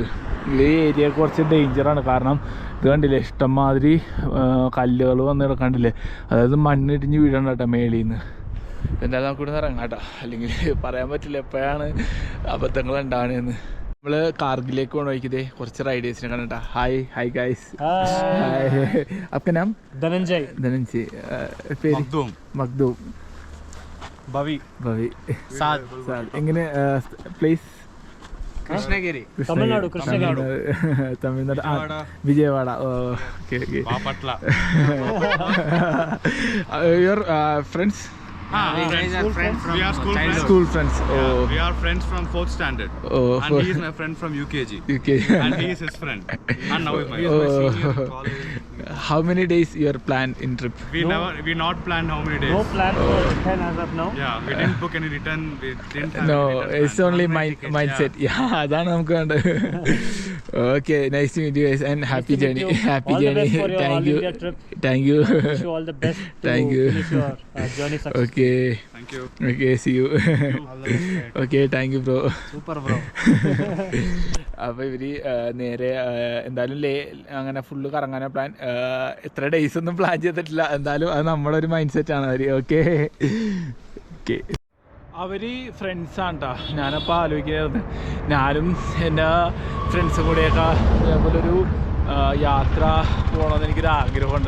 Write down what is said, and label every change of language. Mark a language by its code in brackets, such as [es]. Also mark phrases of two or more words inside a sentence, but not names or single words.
[ml] ഈ ഏരിയ കുറച്ച് ഡേഞ്ചറാണ്, കാരണം ഇത് കണ്ടില്ലേ ഇഷ്ടംമാതിരി കല്ലുകൾ വന്ന് കിടക്കണ്ടില്ലേ, അതായത് മണ്ണിടിഞ്ഞ് വീഴണം കേട്ടോ മേളിൽ നിന്ന്. എന്തായാലും നമുക്ക് ഇവിടെ നിന്ന് ഇറങ്ങാം കേട്ടോ, അല്ലെങ്കിൽ പറയാൻ പറ്റില്ല എപ്പോഴാണ് അബദ്ധങ്ങൾ ഉണ്ടാവണേന്ന്. നമ്മൾ കാർഗിലേക്ക് പോകണ വഴിക്കതേ കുറച്ച് റൈഡേഴ്സിനെ കണ്ടിട്ടാ. [en] hi guys. [hi] आपका नाम? धनंजय. [ml] പേര്? മഖ്ദൂം. ഭവി. സാദ്. എങ്ങനെ പ്ലേസ്? കൃഷ്ണഗിരി, തമിഴ്നാട്. തമിഴ്നാട് വിജയവാഡ. ഓക്കെ. [en] your friends? we are friends from School friends. We are friends from 4th standard. And he is my friend from UKG. And he is his friend. And now is my friend. How many days you are planned in trip? We not planned how many days. No plan for return as of now. Yeah, we didn't book any return. We didn't have No, any return it's plan. only One way ticket. mindset. Yeah, [ml] അതാണ് നമുക്ക് വേണ്ടത്. [en] Okay, nice to meet you guys and happy Nice to meet journey. you. Happy All the journey. best for your Thank all you. India trip. Thank you. Wish you all the best to Thank you. finish your journey success. Okay. Thank you. Okay, see you. Okay, thank you bro. Super bro. [ml] അപ്പോൾ ഇവർ നേരെ എന്തായാലും അങ്ങനെ ഫുള്ള് കറങ്ങാനാണ് പ്ലാൻ. എത്ര ഡേയ്സ് ഒന്നും പ്ലാൻ ചെയ്തിട്ടില്ല, എന്തായാലും അത് നമ്മുടെ ഒരു മൈൻഡ് സെറ്റാണ് അവർ. ഓക്കെ. അവർ ഫ്രണ്ട്സാണ് കേട്ടോ. ഞാനപ്പോൾ ആലോചിക്കുന്നത് ഞാനും എൻ്റെ ഫ്രണ്ട്സും കൂടെയൊക്കെ അതേപോലൊരു യാത്ര പോകണമെന്ന് എനിക്കൊരു ആഗ്രഹമുണ്ട്.